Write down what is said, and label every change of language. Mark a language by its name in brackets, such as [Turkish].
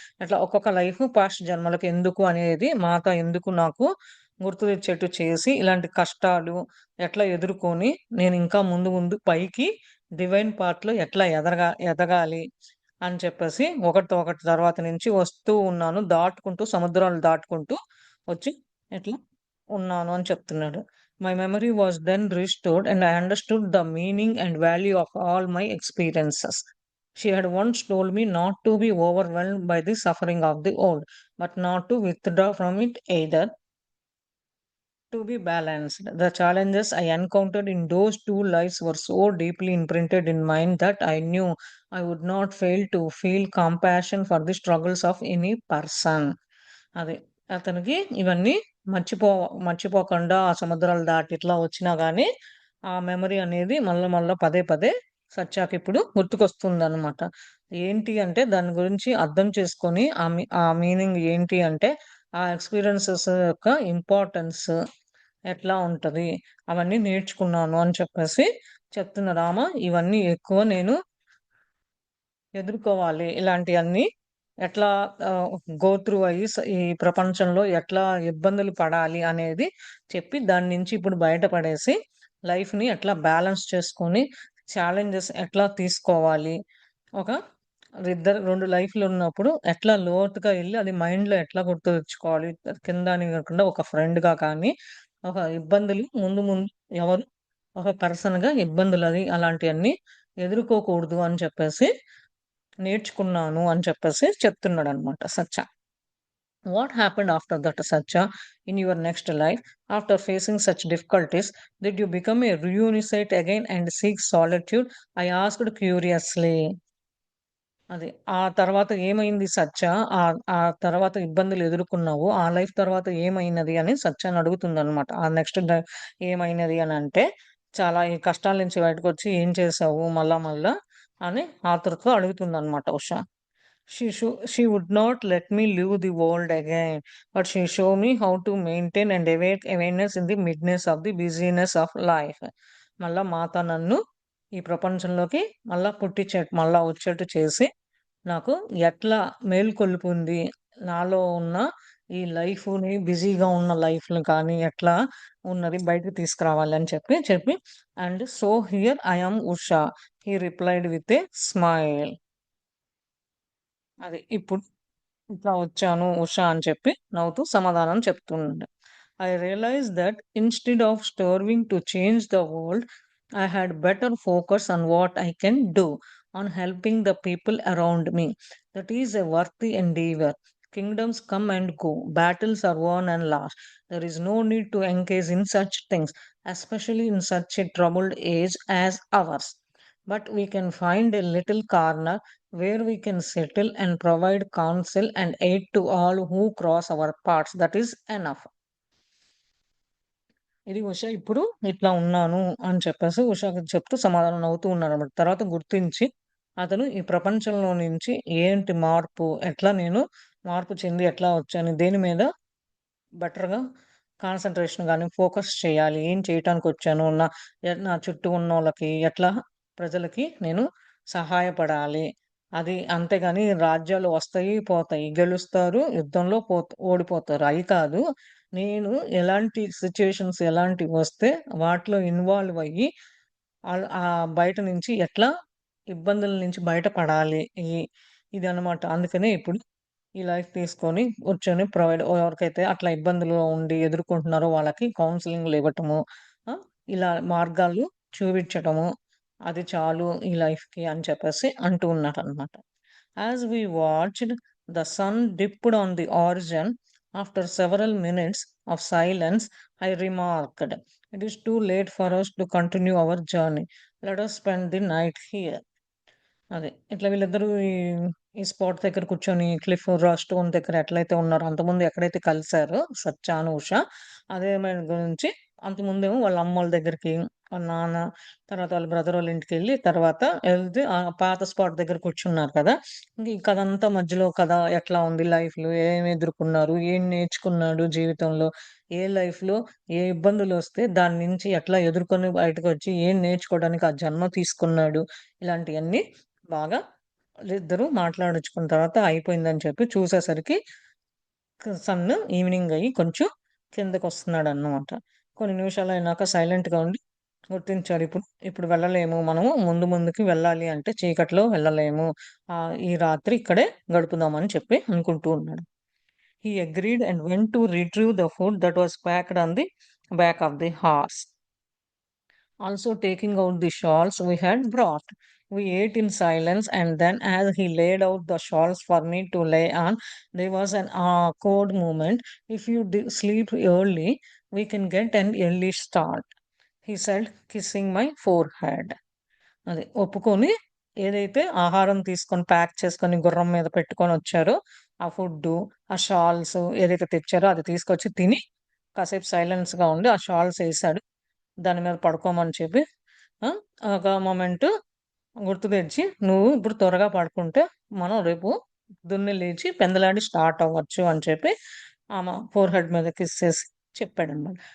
[Telugu] అట్లా ఒక్కొక్క life past జన్మలకు ఎందుకు అనేది మాత ఎందుకు నాకు గుర్తు తెచ్చేట్టు చేసి ఇలాంటి కష్టాలు ఎట్లా ఎదుర్కొని నేను ఇంకా ముందు ముందు పైకి డివైన్ పాత్‌లో ఎట్లా ఎదగాలి అని చెప్పేసి ఒకటితో ఒకటి తర్వాత నుంచి వస్తూ ఉన్నాను. దాటుకుంటూ సముద్రాలు దాటుకుంటూ వచ్చి ఇట్లా ఉన్నాను అని చెప్తున్నాడు. [English] My memory was then restored and I understood the meaning and value of all my experiences. She had once told me not to be overwhelmed by the suffering of the old, but not to withdraw from it either, to be balanced. The challenges I encountered in those two lives were so deeply imprinted in mind that I knew I would not fail to feel compassion for the struggles of any person. [Telugu] అది. అతనికి ఇవన్నీ మర్చిపో మర్చిపోకుండా ఆ సముద్రాలు దాటి ఇట్లా వచ్చినా గానీ, ఆ మెమరీ అనేది మళ్ళా పదే పదే సత్యాకిప్పుడు గుర్తుకొస్తుందనమాట. ఏంటి అంటే దాని గురించి అర్థం చేసుకొని ఆ మీనింగ్ ఏంటి అంటే, ఆ ఎక్స్‌పీరియన్సెస్ యొక్క ఇంపార్టెన్స్ ఎట్లా ఉంటది, అవన్నీ నేర్చుకున్నాను అని చెప్పేసి చెప్తున్నారు. ఇవన్నీ ఎక్కువ నేను ఎదుర్కోవాలి. ఇలాంటియన్నీ ఎట్లా ఆహ్, గో త్రూ అయ్యి ఈ ప్రపంచంలో ఎట్లా ఇబ్బందులు పడాలి అనేది చెప్పి, దాని నుంచి ఇప్పుడు బయటపడేసి, లైఫ్‌ని ఎట్లా బ్యాలెన్స్ చేసుకొని, ఛాలెంజెస్ ఎట్లా తీసుకోవాలి. ఒక 2 లైఫ్‌లున్నప్పుడు ఎట్లా లోతుగా ఎళ్లి అది మైండ్‌లో ఎట్లా గుర్తుంచుకోవాలి. కింద అని కాకుండా ఒక ఫ్రెండ్‌గా కానీ, ఒక ఇబ్బందులు ముందు ముందు ఎవరు ఒక పర్సన్‌గా ఇబ్బందులది అలాంటియన్నీ ఎదుర్కోకూడదు అని చెప్పేసి నేర్చుకున్నాను అని చెప్పేసి చెప్తున్నాడనమాట సత్య. [English] What happened after that, Satya, in your next life? After facing such difficulties, did you become a reunite again and seek solitude? I asked curiously. [Telugu] అది. ఆ తర్వాత ఏమైంది సత్య? ఆ తర్వాత ఇబ్బందులు ఎదుర్కొన్నావు. ఆ లైఫ్ తర్వాత ఏమైనది అని సత్యాని అడుగుతుందనమాట. ఆ నెక్స్ట్ ఏమైనది అనంటే, చాలా ఈ కష్టాల నుంచి బయటకొచ్చి ఏం చేశావు మళ్ళా అని ఆతృతతో అడుగుతుందనమాట Usha. [English] She would not let me live the world again, but she showed me how to maintain and awake awareness in the midness of the busyness of life. [Telugu] మళ్ళా మాత నన్ను ఈ ప్రపంచంలోకి మళ్ళా వచ్చేట్టు చేసి, నాకు ఎట్లా మేల్కొల్పుంది, నాలో ఉన్న ఈ లైఫ్‌ని బిజీగా ఉన్న లైఫ్‌ని కానీ ఎట్లా ఉన్నది బయటకి తీసుకురావాలి అని చెప్పి [English] and so here I am [Telugu] Usha. [English] He replied with a smile. [Telugu] అది. ఇప్పుడు ఇట్లా వచ్చాను ఉషా అని చెప్పి నవ్వుతూ సమాధానం చెప్తుండే. [English] I realized that instead of striving to change the world, I had better focus on what I can do, on helping the people around me. That is a worthy endeavor. Kingdoms come and go, battles are won and lost. There is no need to engage in such things, especially in such a troubled age as ours. But we can find a little corner where we can settle and provide counsel and aid to all who cross our paths. That is enough. [Telugu] ఇది ఉష ఇప్పుడు ఇట్లా ఉన్నాను అని చెప్పేసి ఉషకి చెప్తూ సమాధానం నవ్వుతూ ఉన్నాడన్నమాట. తర్వాత గుర్తించి అతను ఈ ప్రపంచంలో నుంచి ఏంటి మార్పు, ఎట్లా నేను మార్పు చెంది ఎట్లా వచ్చాను, దేని మీద బెటర్‌గా కాన్సంట్రేషన్ గాని, ఫోకస్ చేయాలి. ఏం చేయటానికొచ్చాను, నా చుట్టూ ఉన్నోళ్ళకి ఎట్లా ప్రజలకి నేను సహాయపడాలి. అది అంతేగాని రాజ్యాలు వస్తాయి, పోతాయి. గెలుస్తారు, యుద్ధంలో ఓడిపోతారు. అయి కాదు. నేను ఎలాంటి సిట్యుయేషన్స్ ఎలాంటివొస్తే వాటిలో ఇన్వాల్వ్ అయ్యి బయట నుంచి ఎట్లా ఇబ్బందుల నుంచి బయటపడాలి. ఇదనమాట. అందుకనే ఇప్పుడు ఈ లైఫ్ తీసుకొని కూర్చొని ఎవరికైతే అట్లా ఇబ్బందుల్లో ఉండి ఎదుర్కొంటున్నారో వాళ్ళకి కౌన్సెలింగ్‌లు ఇవ్వటము. ఆ! ఇలా మార్గాలు చూపించటము. అది చాలు ఈ లైఫ్‌కి అని చెప్పేసి అంటూ ఉన్నారనమాట. [English] As we watched, the sun dipped on the horizon. After several minutes of silence, I remarked, "It is too late for us to continue our journey. Let us spend the night here." [Telugu] అదే. ఇట్లా వీళ్ళిద్దరూ ఈ spot దగ్గర కూర్చొని stone దగ్గర ఎట్లయితే ఉన్నారో అంతకుముందు ఎక్కడైతే కలిసారో సత్య, ఉష అదే గురించి అంతకుముందేమో వాళ్ళ అమ్మోళ్ళ దగ్గరికి, వాళ్ళ నాన్న, తర్వాత వాళ్ళ బ్రదరోళ్ళ ఇంటికెళ్ళి తర్వాత ఎళ్తే పాత స్పాట్ దగ్గర కూర్చున్నారు కదా! ఇంక ఈ కథ అంతా మధ్యలో కథ ఎట్లా ఉంది లైఫ్‌లో ఏమి ఎదుర్కొన్నారు? ఏం నేర్చుకున్నాడు జీవితంలో? ఏ లైఫ్‌లో ఏ ఇబ్బందులొస్తే దాని నుంచి ఎట్లా ఎదుర్కొని బయటకొచ్చి ఏం నేర్చుకోవడానికి ఆ జన్మ తీసుకున్నాడు? ఇలాంటియన్నీ బాగా ఇద్దరు మాట్లాడిచ్చుకున్న తర్వాత అయిపోయిందని చెప్పి చూసేసరికి సన్ ఈవినింగ్ అయ్యి కొంచెం కిందకొస్తున్నాడన్నమాట. కొన్ని నిమిషాలయినాక సైలెంట్‌గా ఉండి గుర్తించాడు. ఇప్పుడు వెళ్ళలేము మనము ముందుకి వెళ్ళాలి అంటే చీకట్లో వెళ్ళలేము. ఈ రాత్రి ఇక్కడే గడుపుదామని చెప్పి అనుకుంటూ ఉన్నాడు. [English] He agreed and went to retrieve the food that was packed on the back of the horse. Also taking out the shawls we had brought. We ate in silence, and then, as he laid out the shawls for me to lay on, there was an awkward moment. If you sleep early, we can get an early start, he said, kissing my forehead. [Telugu] అది ఒప్పుకొని ఏదైతే ఆహారం తీసుకొని pack చేసుకొని గుర్రం మీద పెట్టుకొని వచ్చారో ఆ ఫుడ్డు, ఆ షాల్స్ ఏదైతే తెచ్చారో అది తీసుకొచ్చి తిని కాసేపు సైలెన్స్‌గా ఉండి ఆ షాల్స్ ఏసాడు. దాని మీద పడుకోమని చెప్పి ఆ! ఒక మొమెంట్ గుర్తు తెచ్చి, "నువ్వు ఇప్పుడు త్వరగా పడుకుంటే, మనం రేపు పొద్దున్నే లేచి పెందలాడి స్టార్ట్ అవ్వచ్చు" అని చెప్పి ఆమె ఫోర్‌హెడ్ మీద కిస్ చేసి చెప్పాడన్నమాట.